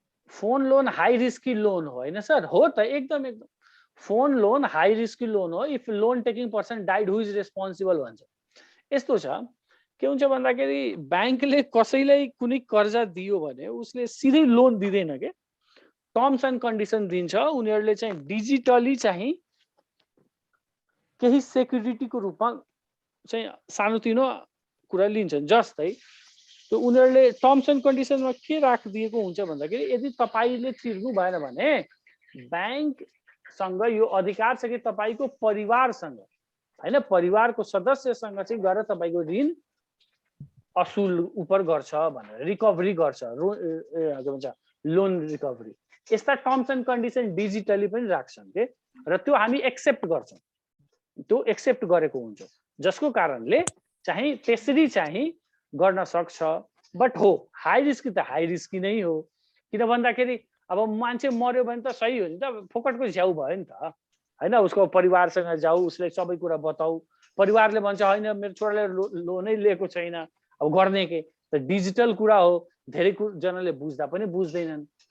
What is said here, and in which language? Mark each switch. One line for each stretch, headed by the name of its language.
Nepali: Phone loan high risky loan हो हैन sir? हो त, एकदम एकदम। Phone loan high risky loan हो।
English: if loan taking person died who is responsible
Nepali: भन्छ। यस्तो छ, के हुन्छ भन्दाखेरि ब्याङ्कले कसैलाई कुनै कर्जा दियो भने उसले सिधै लोन दिँदैन के, टर्म्स एन्ड कन्डिसन दिन्छ। उनीहरूले चाहिँ डिजिटली चाहिँ केही सेक्युरिटीको रूपमा चाहिँ सानोतिनो कुरा लिन्छन्। जस्तै त्यो उनीहरूले टर्म्स एन्ड कन्डिसनमा के राखिदिएको हुन्छ भन्दाखेरि यदि तपाईले तिर्नु भएन भने ब्याङ्कसँग यो अधिकार छ कि तपाईको परिवारसँग हैन, परिवारको सदस्यसँग चाहिँ गएर तपाईको ऋण असुल उपर गर्छ भनेर, रिकभरी गर्छ, के भन्छ लोन रिकभरी। यस्ता टर्म्स एन्ड कन्डिसन डिजिटली पनि राख्छन् के, र त्यो हामी एक्सेप्ट गर्छौं। त्यो एक्सेप्ट गरेको हुन्छ, जसको कारणले चाहिँ त्यसरी चाहिँ गर्न सक्छ। बट हो हाई रिस्की त हाई रिस्की नै हो। किन भन्दाखेरि अब मान्छे मर्यो भने त सही हो नि त, फोकटको झ्याउ भयो नि त हैन। उसको परिवारसँग जाऊ, उसले सबै कुरा बताऊ। परिवारले भन्छ हैन मेरो छोराले लोनै लिएको छैन, अब गर्ने के। त डिजिटल कुरा हो, धेरै जनाले बुझ्दा पनि बुझ्दैनन्।